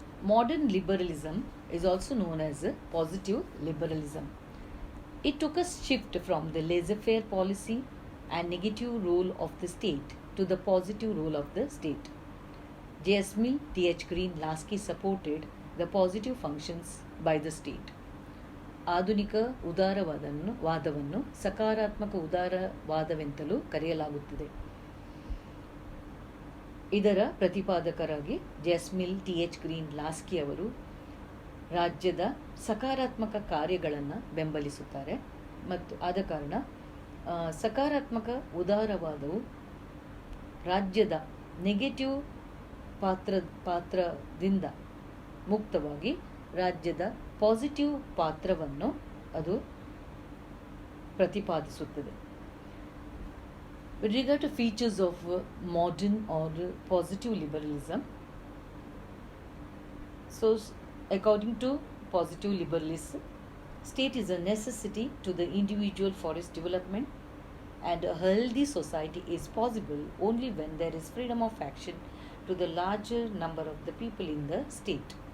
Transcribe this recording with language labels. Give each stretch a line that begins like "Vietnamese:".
English: Modern liberalism is also known as positive liberalism. It took a shift from the laissez-faire policy and negative role of the state to the positive role of the state. J.S. Mill, T.H. Green, Lasky supported the positive functions by the state.
Kannada: ಆಧುನಿಕ ಉದಾರವಾದವನ್ನು ಸಕಾರಾತ್ಮಕ ಉದಾರವಾದವೆಂತಲೂ ಕರೆಯಲಾಗುತ್ತದೆ. ಇದರ ಪ್ರತಿಪಾದಕರಾಗಿ ಜೆಸ್ಮಿಲ್, ಟಿ.ಎಚ್. Green, Laski ಅವರು ರಾಜ್ಯದ ಸಕಾರಾತ್ಮಕ ಕಾರ್ಯಗಳನ್ನು ಬೆಂಬಲಿಸುತ್ತಾರೆ. ಮತ್ತು ಆದ ಕಾರಣ ಸಕಾರಾತ್ಮಕ ಉದಾರವಾದವು ರಾಜ್ಯದ ನೆಗೆಟಿವ್ ಪಾತ್ರದಿಂದ ಮುಕ್ತವಾಗಿ ರಾಜ್ಯದ ಪಾಸಿಟಿವ್ ಪಾತ್ರವನ್ನು ಅದು ಪ್ರತಿಪಾದಿಸುತ್ತದೆ.
English: With regard to features of modern or positive liberalism, so according to positive liberalism, state is a necessity to the individual for its development, and a healthy society is possible only when there is freedom of action to the larger number of the people in the state.